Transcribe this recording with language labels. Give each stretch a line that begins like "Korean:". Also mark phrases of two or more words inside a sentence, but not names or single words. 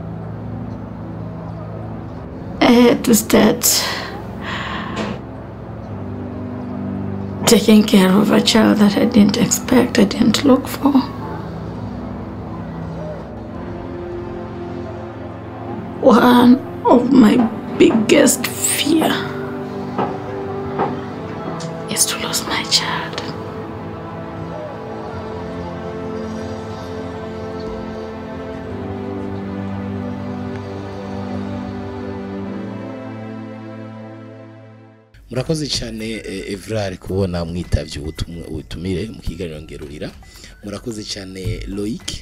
English: I had to start taking care of a child that I didn't expect, I didn't look for. One of my biggest fears is to lose my child.
Rundi: murakoze cyane Evrard kubona mwitavye ubutumire mu kiganiro ngerurira murakoze cyane Loic